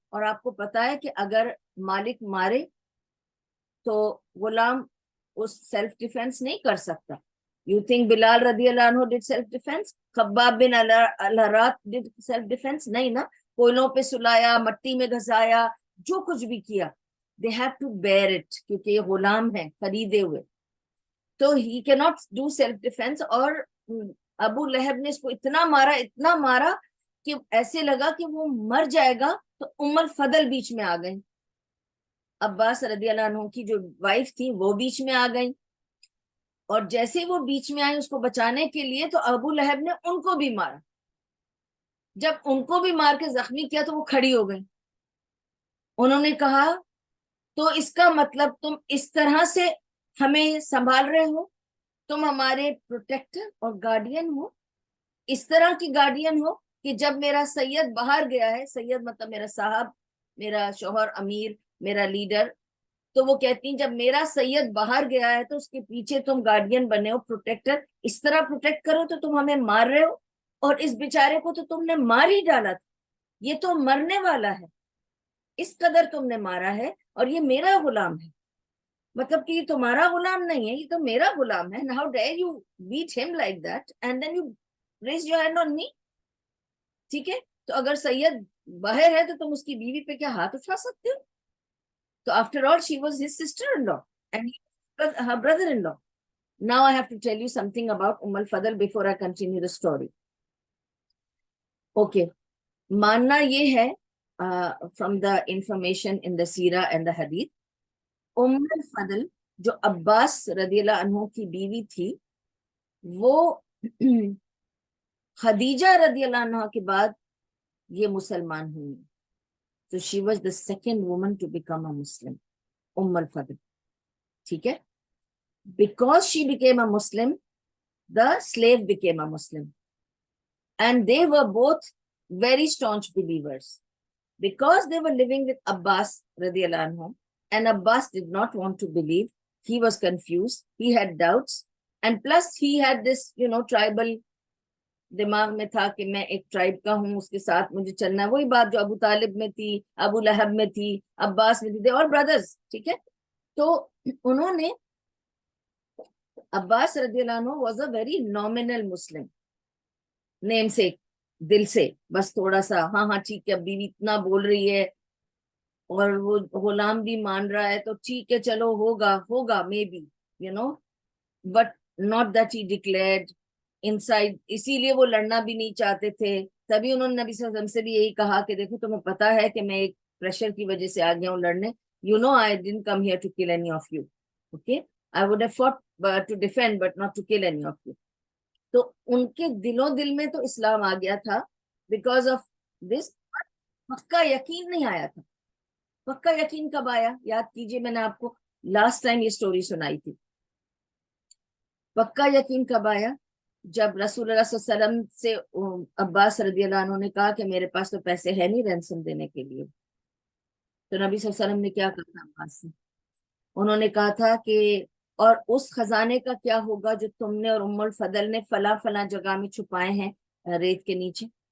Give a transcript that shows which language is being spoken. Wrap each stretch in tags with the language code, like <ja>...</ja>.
<ur>اور آپ کو پتا ہے کہ اگر مالک مارے تو غلام اس سیلف ڈیفense نہیں کر سکتا.</ur> <en>You think</en> <ur>بلال رضی اللہ عنہ</ur> <en>did self defense,</en> <ur>Khabbab bin الارات did self defense؟ نہیں نا, کوئلوں پہ سلایا, مٹی میں گھسایا, جو کچھ بھی کیا,</ur> <en>they have to bear it</en> <ur>کیونکہ یہ غلام ہیں خریدے ہوئے.</ur> <en>تو he cannot do self defense.</en> <ur>اور ابو لہب نے اس کو اتنا مارا کہ ایسے لگا کہ وہ مر جائے گا. تو ام الفضل بیچ میں آ گئی, عباس رضی اللہ عنہ کی جو وائف تھی وہ بیچ میں آ گئی, اور جیسے وہ بیچ میں آئی اس کو بچانے کے لیے تو ابو لہب نے ان کو بھی مارا. جب ان کو بھی مار کے زخمی کیا تو وہ کھڑی ہو گئی. انہوں نے کہا تو اس کا مطلب تم اس طرح سے ہمیں سنبھال رہے ہو, تم ہمارے پروٹیکٹر اور گارڈین ہو, اس طرح کی گارڈین ہو. کہ جب میرا سید باہر گیا ہے, سید مطلب میرا صاحب, میرا شوہر, امیر, میرا لیڈر, تو وہ کہتی ہیں جب میرا سید باہر گیا ہے تو اس کے پیچھے تم گارڈین بنے ہو, پروٹیکٹر, اس طرح پروٹیکٹ کرو تو تم ہمیں مار رہے ہو, اور اس بیچارے کو تو تم نے مار ہی ڈالا تھا, یہ تو مرنے والا ہے, اس قدر تم نے مارا ہے, اور یہ میرا غلام ہے, مطلب کہ یہ تمہارا غلام نہیں ہے, یہ تو میرا غلام ہے.</ur> <en>How dare you beat him like that and then you raise your hand on me.</en> <ur>ٹھیک ہے, تو اگر سید باہر ہے تو تم اس کی بیوی پہ کیا ہاتھ اٹھا سکتے ہو؟</ur> <en>تو after all she was his sister in law</en> <ur>and</ur> <en>her brother in law. Now I have to tell you something about al-Fadl before I continue the story.</en> <ur>Okay, ماننا یہ ہے</ur> <en>from the information in the Sira and the Hadith,</en> <ur>الفضل جو عباس رضی اللہ عنہ کی بیوی تھی, وہ خدیجہ رضی اللہ عنہ کے بعد یہ مسلمان ہوئی.</ur> <en>So she was the second woman to become a Muslim, Al Fadl.</en> <ur>ٹھیک ہے,</ur> <en>because she became a Muslim, the slave became a Muslim, and they were both very staunch believers. Because they were living with Abbas radiallahu anhu, and Abbas did not want to believe, he was confused, he had doubts, and plus he had this, tribal</en> <ur>دماغ میں تھا کہ میں ایک tribe کا ہوں, اس کے ساتھ مجھے چلنا ہے. وہی بات جو ابو طالب میں تھی, ابو لہب میں تھی, عباس میں تھی, اور بردرز. ٹھیک ہے, تو انہوں نے, عباس رضی اللہ عنہ</ur> <en>was a very nominal Muslim,</en> <ur>نیم سے, دل سے بس تھوڑا سا, ہاں ہاں ٹھیک ہے, بیوی اتنا بول رہی ہے اور وہ غلام بھی مان رہا ہے تو ٹھیک ہے, چلو ہوگا</ur> <en>Maybe, but not that he declared inside.</en> <ur>اسی لیے وہ لڑنا بھی نہیں چاہتے تھے. تبھی انہوں نے نبی صلی اللہ علیہ وسلم سے بھی یہی کہا کہ دیکھو تمہیں پتا ہے کہ میں ایک پریشر کی وجہ سے آ گیا ہوں لڑنے.</ur> <en>I didn't come here to kill any of you. Okay, I would have fought to defend but not to kill any of you.</en> <ur>تو ان کے دل میں تو اسلام آ گیا تھا</ur> <en>because of this.</en> <ur>پکا یقین نہیں آیا تھا. پکا یقین کب آیا؟ یاد کیجئے, میں نے آپ کو لاسٹ ٹائم یہ سٹوری سنائی تھی. پکا یقین کب آیا؟ جب رسول اللہ صلی اللہ علیہ وسلم سے عباس رضی اللہ عنہ نے کہا کہ میرے پاس تو پیسے ہے نہیں رینسم دینے کے لیے, تو نبی صلی اللہ علیہ وسلم نے کیا کہا تھا عباس سے؟ انہوں نے کہا تھا کہ اور اس خزانے کا کیا ہوگا جو تم نے اور الفضل نے فلاں جگہ میں چھپائے ہیں ریت کے نیچے.</ur>